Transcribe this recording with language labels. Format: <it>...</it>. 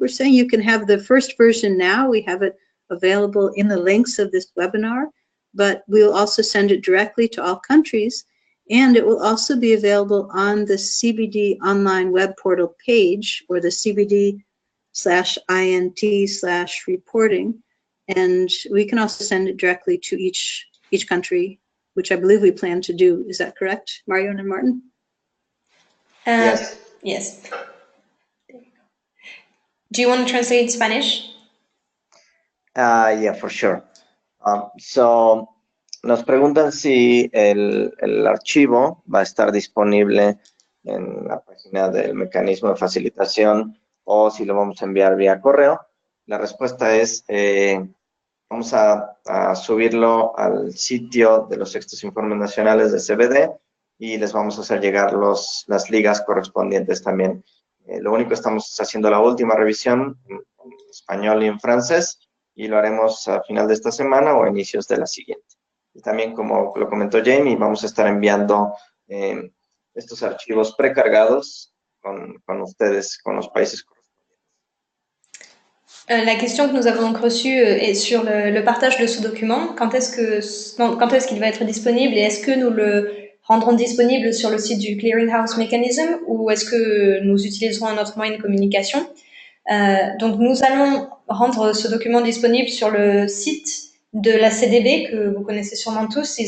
<en>We're saying you can have the first version now. We have it available in the links of this webinar, but we'll also send it directly to all countries, and it will also be available on the CBD online web portal page, or the CBD/INT/reporting, and we can also send it directly to each country, which I believe we plan to do. Is that correct, Marion and Martin? Yes. Yes. Do you want to translate in Spanish? Yeah, for sure.</en> <es>So, nos preguntan si el archivo va a estar disponible en la página del mecanismo de facilitación o si lo vamos a enviar vía correo. La respuesta es, vamos a subirlo al sitio de los sextos informes nacionales de CBD y les vamos a hacer llegar las ligas correspondientes también. Lo único, estamos haciendo la última revisión en español y en francés, y lo haremos a final de esta semana o a inicios de la siguiente. también, como lo comentó Jamie, vamos a estar enviando estos archivos precargados con ustedes, con los países correspondientes.</es> <fr>La question que nous avons donc reçue est sur le partage de ce document. Quand est-ce qu'il va être disponible et est-ce que nous le rendrons disponible sur le site du Clearinghouse Mechanism ou est-ce que nous utiliserons un autre moyen de communication? Donc nous allons rendre ce document disponible sur le site de la CDB que vous connaissez sûrement tous.</fr>